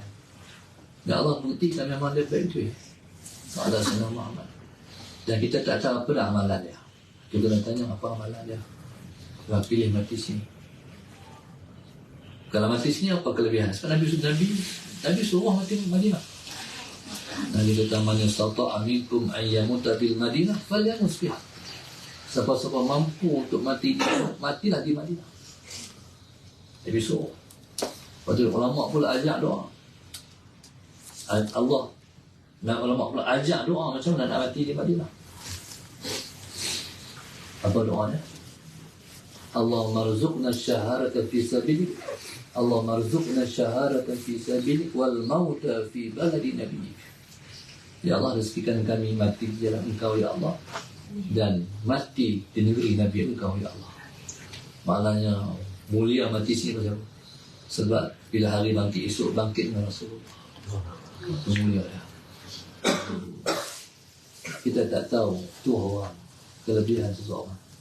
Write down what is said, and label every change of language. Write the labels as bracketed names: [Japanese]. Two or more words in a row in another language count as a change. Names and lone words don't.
[Malay] Dan Allah buktikan memang dia baik tu ya. Ada Sayyidina Muhammad. Dan kita tak tahu apa dah amalan dia. Kita nak tanya apa amalan dia. Kalau pilih mati sini. Kalau mati sini apa kelebihan? Sebab Nabi suruh mati Madinah. Nabi kata [Arabic] من يستطع منكم أن يموت بالمدينة فليمت بها. [Malay] Siapa-siapa mampu untuk matilah di Madinah. Nabi suruh. Lepas tu ulama pula ajak doa. Allah dan ulama pula ajak doa macam mana nak mati di Madinah. Apa doanya? [Arabic] اللهم ارزقنا الشهادة في سبيلك. اللهم ارزقنا الشهادة في سبيلك والموت في بلد نبيك. يا الله, [Malay] rezekikan kami mati di jalan Engkau [Arabic] يا الله, [Malay] dan mati di negeri Nabi Engkau [Arabic] يا الله. [Malay] Maknanya mulia mati sini macam sebab bila hari bangkit esok bangkit dengan Rasulullah. Itu mulia ya. Kita tak tahu tu orang kelebihan seseorang.